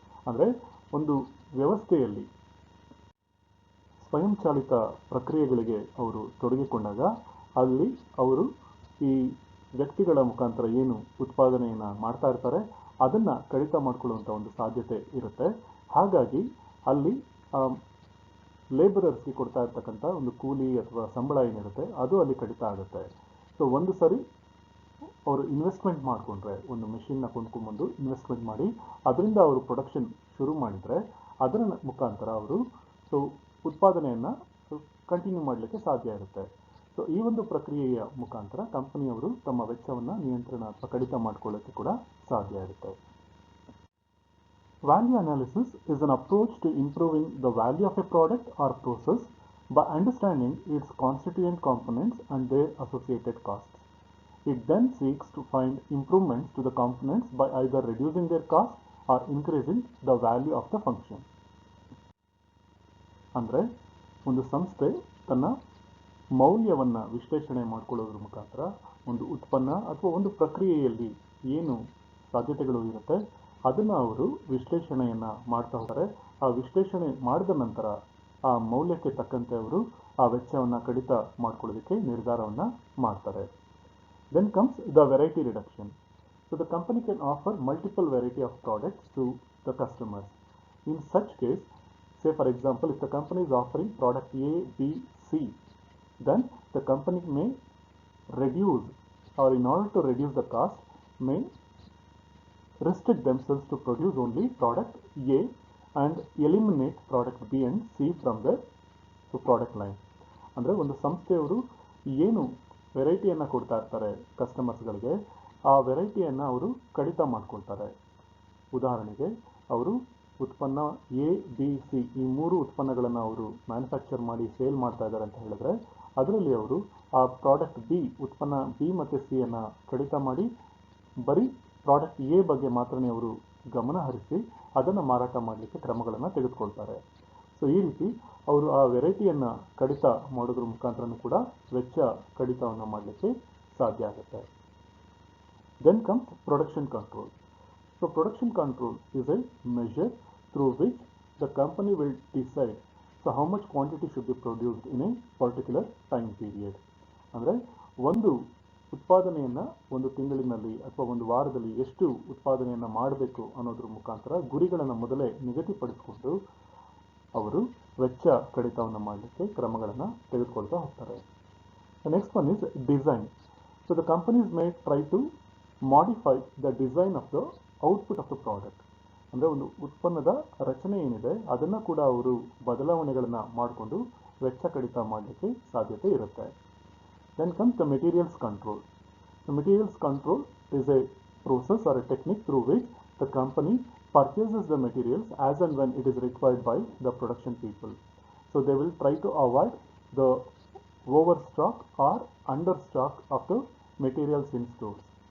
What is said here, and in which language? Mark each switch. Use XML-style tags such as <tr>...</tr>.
<kn>ಅಂದರೆ ಒಂದು ವ್ಯವಸ್ಥೆಯಲ್ಲಿ ಸ್ವಯಂಚಾಲಿತ ಪ್ರಕ್ರಿಯೆಗಳಿಗೆ ಅವರು ತೊಡಗಿಕೊಂಡಾಗ ಅಲ್ಲಿ ಅವರು ಈ ವ್ಯಕ್ತಿಗಳ ಮುಖಾಂತರ ಏನು ಉತ್ಪಾದನೆಯನ್ನು ಮಾಡ್ತಾ ಇರ್ತಾರೆ ಅದನ್ನು ಕಡಿತ ಮಾಡಿಕೊಳ್ಳುವಂಥ ಒಂದು ಸಾಧ್ಯತೆ ಇರುತ್ತೆ. ಹಾಗಾಗಿ ಅಲ್ಲಿ ಲೇಬರರ್ಸ್ಗೆ ಕೊಡ್ತಾ ಇರ್ತಕ್ಕಂಥ ಒಂದು ಕೂಲಿ ಅಥವಾ ಸಂಬಳ ಏನಿರುತ್ತೆ ಅದು ಅಲ್ಲಿ ಕಡಿತ ಆಗುತ್ತೆ. ಸೊ ಒಂದು ಸರಿ ಅವರು ಇನ್ವೆಸ್ಟ್ಮೆಂಟ್ ಮಾಡಿಕೊಂಡ್ರೆ, ಒಂದು ಮೆಷಿನ್ನ ಕೊಂಡ್ಕೊಂಡ್ಬಂದು ಇನ್ವೆಸ್ಟ್ಮೆಂಟ್ ಮಾಡಿ ಅದರಿಂದ ಅವರು ಪ್ರೊಡಕ್ಷನ್ ಶುರು ಮಾಡಿದರೆ ಅದರ ಮುಖಾಂತರ ಅವರು ಉತ್ಪಾದನೆಯನ್ನು ಕಂಟಿನ್ಯೂ ಮಾಡಲಿಕ್ಕೆ ಸಾಧ್ಯ ಇರುತ್ತೆ. ಸೊ ಈ ಒಂದು ಪ್ರಕ್ರಿಯೆಯ ಮುಖಾಂತರ ಕಂಪನಿಯವರು ತಮ್ಮ ವೆಚ್ಚವನ್ನು ನಿಯಂತ್ರಣ ಅಥವಾ ಕಡಿತ ಮಾಡಿಕೊಳ್ಳೋಕ್ಕೆ ಕೂಡ ಸಾಧ್ಯ ಇರುತ್ತೆ.</kn> <en>Value analysis is an approach to improving the value of a product or process by understanding its constituent components and their associated costs. It then seeks to find improvements to the components by either reducing their cost or increasing the value of the function.</en> <kn>ಅಂದರೆ ಒಂದು ಸಂಸ್ಥೆ ತನ್ನ ಮೌಲ್ಯವನ್ನು ವಿಶ್ಲೇಷಣೆ ಮಾಡಿಕೊಳ್ಳೋದ್ರ ಮುಖಾಂತರ ಒಂದು ಉತ್ಪನ್ನ ಅಥವಾ ಒಂದು ಪ್ರಕ್ರಿಯೆಯಲ್ಲಿ ಏನು ಸಾಧ್ಯತೆಗಳು ಇರುತ್ತೆ ಅದನ್ನು ಅವರು ವಿಶ್ಲೇಷಣೆಯನ್ನು ಮಾಡ್ತಾ ಹೋಗ್ತಾರೆ. ಆ ವಿಶ್ಲೇಷಣೆ ಮಾಡಿದ ನಂತರ ಆ ಮೌಲ್ಯಕ್ಕೆ ತಕ್ಕಂತೆ ಅವರು ಆ ವೆಚ್ಚವನ್ನು ಕಡಿತ ಮಾಡ್ಕೊಳ್ಳೋದಕ್ಕೆ ನಿರ್ಧಾರವನ್ನು ಮಾಡ್ತಾರೆ.</kn> <en>Then comes the variety reduction. So the company can offer multiple variety of products to the customers. In such case, say for example, if the company is offering product A, B, C, then the company may reduce, or in order to reduce the cost, may restrict themselves to produce only product A and eliminate product B and C from the product line.</en> <kn>ಅಂದರೆ ಒಂದು ಸಂಸ್ಥೆಯವರು ಏನು ವೆರೈಟಿಯನ್ನು ಕೊಡ್ತಾ ಇರ್ತಾರೆ ಕಸ್ಟಮರ್ಸ್ಗಳಿಗೆ, ಆ ವೆರೈಟಿಯನ್ನು ಅವರು ಕಡಿತ ಮಾಡ್ಕೊಳ್ತಾರೆ. ಉದಾಹರಣೆಗೆ ಅವರು ಉತ್ಪನ್ನ ಎ, ಬಿ, ಸಿ ಈ ಮೂರು ಉತ್ಪನ್ನಗಳನ್ನು ಅವರು ಮ್ಯಾನುಫ್ಯಾಕ್ಚರ್ ಮಾಡಿ ಸೇಲ್ ಮಾಡ್ತಾ ಇದ್ದಾರೆ ಅಂತ ಹೇಳಿದ್ರೆ ಅದರಲ್ಲಿ ಅವರು ಆ ಪ್ರಾಡಕ್ಟ್ ಬಿ, ಉತ್ಪನ್ನ ಬಿ ಮತ್ತು ಸಿಯನ್ನು ಕಡಿತ ಮಾಡಿ ಬರೀ ಪ್ರಾಡಕ್ಟ್ ಎ ಬಗ್ಗೆ ಮಾತ್ರನೇ ಅವರು ಗಮನ ಹರಿಸಿ ಅದನ್ನು ಮಾರಾಟ ಮಾಡಲಿಕ್ಕೆ ಕ್ರಮಗಳನ್ನು ತೆಗೆದುಕೊಳ್ತಾರೆ. ಸೊ ಈ ರೀತಿ ಅವರು ಆ ವೆರೈಟಿಯನ್ನು ಕಡಿತ ಮಾಡೋದ್ರ ಮುಖಾಂತರನೂ ಕೂಡ ವೆಚ್ಚ ಕಡಿತವನ್ನು ಮಾಡಲಿಕ್ಕೆ ಸಾಧ್ಯ ಆಗುತ್ತೆ.</kn> <en>Then comes production control. So production control is a measure through which the company will decide how much quantity should be produced in a particular time period.</en> <kn>ಅಂದರೆ ಒಂದು ಉತ್ಪಾದನೆಯನ್ನು ಒಂದು ತಿಂಗಳಿನಲ್ಲಿ ಅಥವಾ ಒಂದು ವಾರದಲ್ಲಿ ಎಷ್ಟು ಉತ್ಪಾದನೆಯನ್ನು ಮಾಡಬೇಕು ಅನ್ನೋದ್ರ ಮುಖಾಂತರ ಗುರಿಗಳನ್ನು ಮೊದಲೇ ನಿಗದಿಪಡಿಸಿಕೊಂಡು ಅವರು ವೆಚ್ಚ ಕಡಿತವನ್ನು ಮಾಡಲಿಕ್ಕೆ ಕ್ರಮಗಳನ್ನು ತೆಗೆದುಕೊಳ್ತಾ ಹೋಗ್ತಾರೆ.</kn> <en>The next one is design. So the companies may try to modify the design of the output of the product.</en> <kn>ಅಂದರೆ ಒಂದು ಉತ್ಪನ್ನದ ರಚನೆ ಏನಿದೆ ಅದನ್ನು ಕೂಡ ಅವರು ಬದಲಾವಣೆಗಳನ್ನು ಮಾಡಿಕೊಂಡು ವೆಚ್ಚ ಕಡಿತ ಮಾಡಲಿಕ್ಕೆ ಸಾಧ್ಯತೆ ಇರುತ್ತೆ.</kn> <en>Then comes the materials control. The materials control is a process or a technique through which the company purchases the materials as and when it is required by the production people. So they will try to avoid the overstock or understock of the materials in stores.</en>